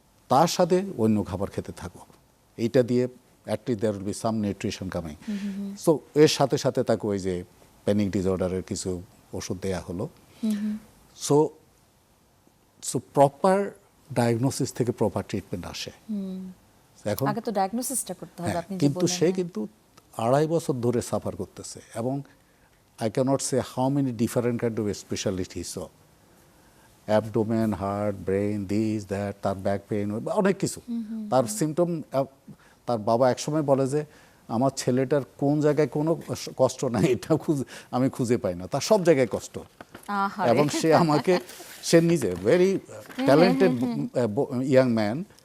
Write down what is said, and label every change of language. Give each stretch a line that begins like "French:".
Bangla: তার সাথে অন্য খাবার খেতে থাকো, এইটা দিয়ে at least
English: There will be some nutrition coming.
Bangla: So এর সাথে সাথে তাকে ওই যে প্যানিক ডিসঅর্ডারের কিছু ওষুধ দেয়া হলো। সো প্রপার ডায়াগনোসিস থেকে প্রপার ট্রিটমেন্ট আসে। এখন আগে তো ডায়াগনোসিসটা করতে হবে, আপনি কিন্তু সে কিন্তু 2.5 বছর ধরে সাফার করতেছে, এবং
English: I cannot say how many different kind of specialties he saw. Abdomen, heart, brain, this, that,
Bangla: তার ব্যাক পেইন, অনেক কিছু। তার সিমটম, তার বাবা একসময় বলে যে আমার ছেলেটার কোন জায়গায় কোনো কষ্ট নাই এটা আমি খুঁজে পাই না, তার সব জায়গায় কষ্ট। এবং সে নিজে ভেরি ট্যালেন্টেড ইয়াং ম্যান,